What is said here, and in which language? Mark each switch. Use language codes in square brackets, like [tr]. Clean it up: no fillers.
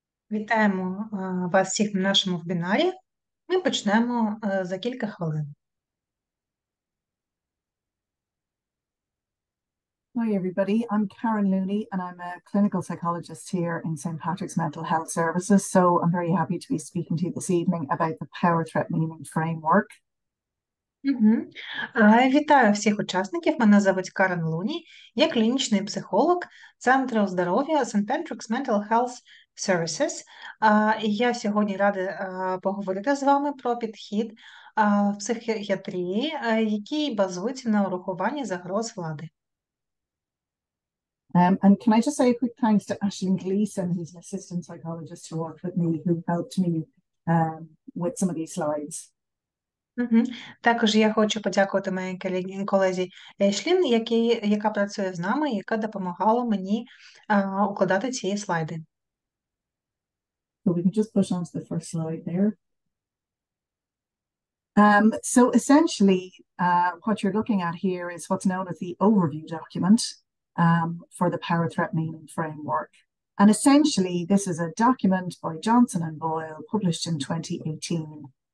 [uk] Вітаємо вас всіх на нашому вебінарі. Ми почнемо за кілька хвилин. [en] Hi everybody, I'm Karen Looney and I'm a clinical psychologist here in St. Patrick's Mental Health Services. So I'm very happy to be speaking to you this evening about the power threat meaning framework. [uk] Вітаю всіх учасників. Мене звуть Карен Луні. Я клінічний психолог Центру здоров'я St. Patrick's Mental Health Services. І я сьогодні рада поговорити з вами про підхід в психіатрії, який базується на урахуванні загроз влади. [en] And can I just say a quick thanks to Aisling Gleeson, who's an assistant psychologist who worked with me, who helped me with some of these slides. [uk] Також я хочу подякувати моїй колезі Ейшлін, яка працює з нами, яка допомагала мені укладати ці слайди. [en] So we can just push on to the first slide there. So essentially, what you're looking at here is what's known as the overview document for the power threat meaning framework. And essentially, this is a document by Johnson and Boyle published in 2018.